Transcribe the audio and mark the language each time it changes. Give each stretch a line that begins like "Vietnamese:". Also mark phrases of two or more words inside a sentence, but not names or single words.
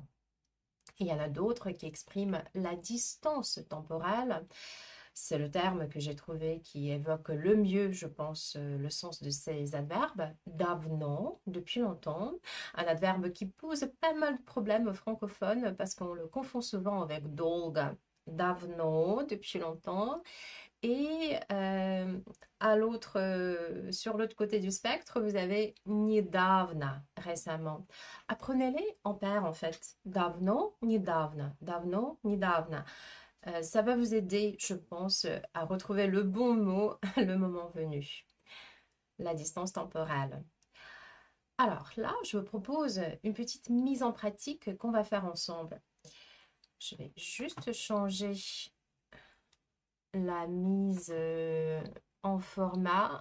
French: Il y en a d'autres qui expriment la distance temporelle. C'est le terme que j'ai trouvé qui évoque le mieux, je pense, le sens de ces adverbes. Давно, depuis longtemps, un adverbe qui pose pas mal de problèmes aux francophones parce qu'on le confond souvent avec долго. Давно, depuis longtemps. Et sur l'autre côté du spectre, vous avez недавно, récemment. Apprenez-les en paire en fait.
Russian: Давно, недавно, давно, недавно.
French: Ça va vous aider, je pense, à retrouver le bon mot le moment venu. La distance temporelle. Alors là, je vous propose une petite mise en pratique qu'on va faire ensemble. Je vais juste changer la mise en format.